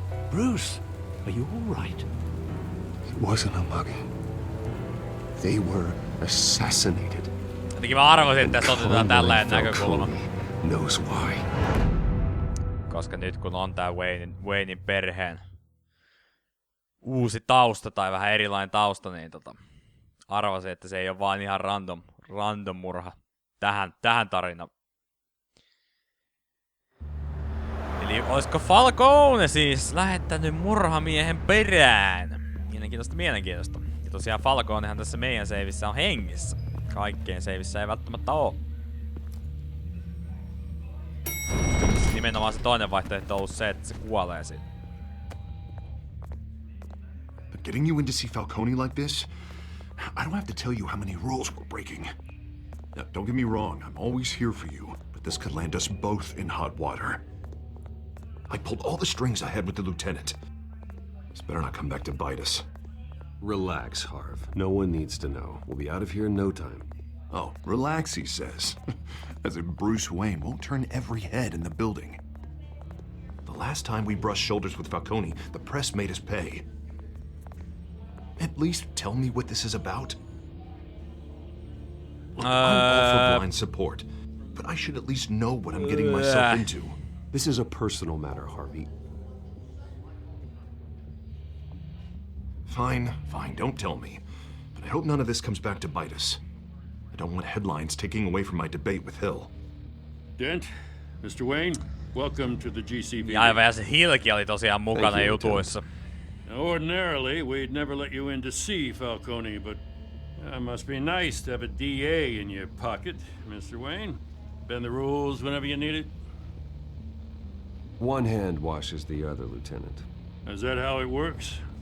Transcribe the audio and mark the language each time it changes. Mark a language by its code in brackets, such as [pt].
[en] Bruce, are you all right? It wasn't a mugging. They were assassinated. [fi] Jotenkin mä arvasin, että tässä otetaan tällainen näkökulma. [en] Knows why. [fi] Koska nyt kun on tää Waynein perheen uusi tausta tai vähän erilainen tausta, niin arvasin, että se ei ole vaan ihan random murha tähän tarinaan. Eli olisiko Falcone siis lähettänyt murhamiehen perään? Mielenkiintoista. Ja tosiaan Falconehan tässä meidän seivissä on hengissä. Kaikkeen seivissä ei välttämättä oo. Nimenomaan se toinen vaihtoehto on ollut se, että se kuolee siinä. [en] But getting you in to see Falcone like this, I don't have to tell you how many rules we're breaking. Now, don't get me wrong, I'm always here for you, but this could land us both in hot water. I pulled all the strings I had with the lieutenant. This better not come back to bite us. Relax, Harv. No one needs to know. We'll be out of here in no time. Oh, relax, he says. As if Bruce Wayne won't turn every head in the building. The last time we brushed shoulders with Falcone, the press made us pay. At least tell me what this is about. Look, I'm all for blind support, but I should at least know what I'm getting myself into. This is a personal matter, Harvey. Fine, don't tell me. But I hope none of this comes back to bite us. I don't want headlines taking away from my debate with Hill. Dent, Mr. Wayne, welcome to the GCPD. [fi] Ja aivan, ja se Hillkin oli tosiaan mukana jutuissa. [en] Ordinarily, we'd never let you in to see Falcone, but it must be nice to have a DA in your pocket, Mr. Wayne. Bend the rules whenever you need it. One hand washes the other, Lieutenant. Is that how it works?